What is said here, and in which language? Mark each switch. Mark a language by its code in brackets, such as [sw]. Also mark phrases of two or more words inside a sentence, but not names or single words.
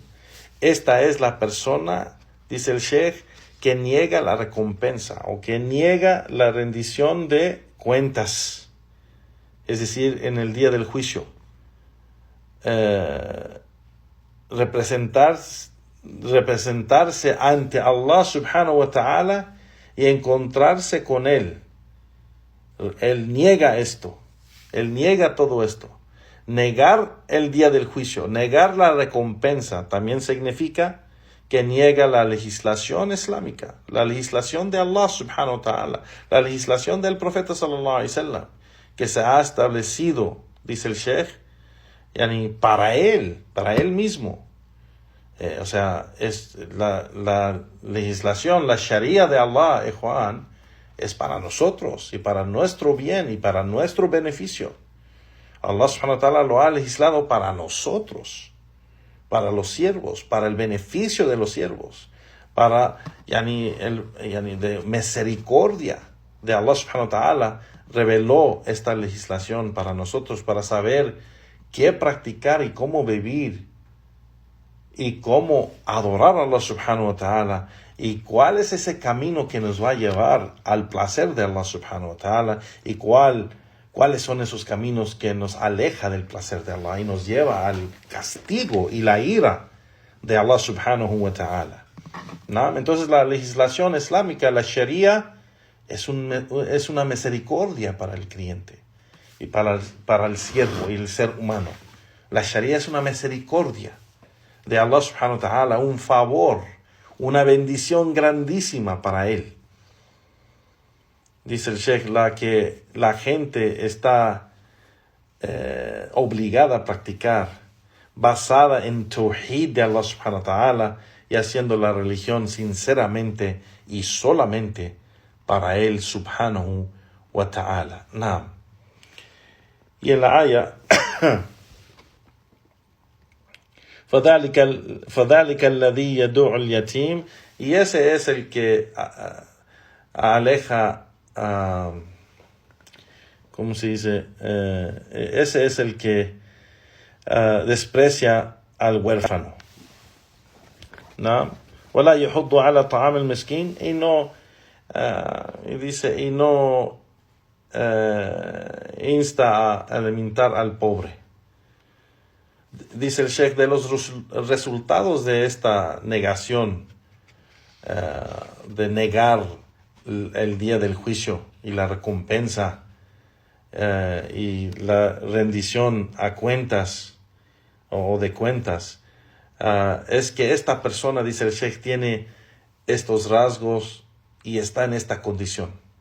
[es] Esta es la persona, dice el Sheikh, que niega la recompensa o que niega la rendición de cuentas, es decir, en el día del juicio. Representarse ante Allah [ar] سبحانه وتعالى [es] y encontrarse con Él. Él niega esto, Él niega todo esto. Negar el día del juicio, negar la recompensa, también significa que niega la legislación islámica, la legislación de Allah [ar] سبحانه وتعالى, [es] la legislación del profeta [ar] صلى الله عليه وسلم, [es] que se ha establecido, dice el Sheikh, para él mismo. O sea, es la legislación, la sharia de Allah, Juan, es para nosotros y para nuestro bien y para nuestro beneficio. Allah [ar] سبحانه وتعالى [es] lo ha legislado para nosotros, para los siervos, para el beneficio de los siervos, para de misericordia de [ar] الله سبحانه وتعالى, [es] reveló esta legislación para nosotros, para saber qué practicar y cómo vivir y cómo adorar a Allah [ar] سبحانه وتعالى, [es] y cuál es ese camino que nos va a llevar al placer de Allah [ar] سبحانه وتعالى, [es] y cuáles son esos caminos que nos aleja del placer de Allah y nos lleva al castigo y la ira de Allah [ar] سبحانه وتعالى, [es] ¿no? Entonces la legislación islámica, la sharia, es una misericordia para el creyente y para el siervo y el ser humano. La sharia es una misericordia de Allah [ar] سبحانه وتعالى, [es] un favor, una bendición grandísima para él. Dice el Sheikh, que la gente está obligada a practicar, basada en Tawhid de Allah [ar] سبحانه وتعالى, [es] y haciendo la religión sinceramente y solamente para él [ar] سبحانه وتعالى. [es] Naam. Y en la aya [ar] فَذَلِكَ الَّذِي يَدُعُ الْيَتِيمِ, [es] y ese es el que aleja, ¿cómo se dice? Ese es el que desprecia al huérfano, ¿no? [ar] وَلَا يَحُضُّ عَلَى طَعَامِ الْمِسْكِينِ, [es] y no insta a alimentar al pobre. Dice el Sheikh, de los resultados de esta negación, de negar el día del juicio y la recompensa y la rendición a cuentas o de cuentas, es que esta persona, dice el Sheikh, tiene estos rasgos y está en esta condición.